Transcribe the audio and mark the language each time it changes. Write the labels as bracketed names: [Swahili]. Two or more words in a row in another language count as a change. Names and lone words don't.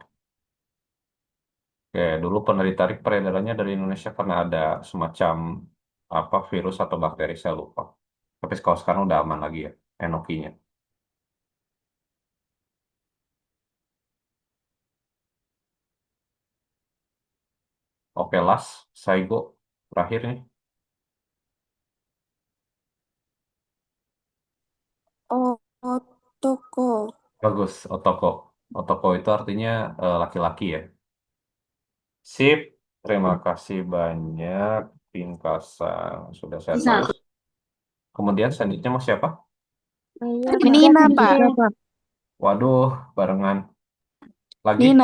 [Indonesian] Oke, dulu pernah ditarik peredarannya dari Indonesia karena ada semacam apa virus atau bakteri saya lupa. Tapi kalau sekarang udah aman lagi ya, enokinya. Oke, last, Saigo. Terakhir nih. Otoko. Bagus, Otoko. Otoko itu artinya laki-laki ya. Sip, terima kasih banyak, Pinkasan. Sudah saya Bisa. tulis. Kemudian selanjutnya mau siapa? Maya, Pak. Nina, Pak. Tiga, Pak. Waduh, barengan. Lagi?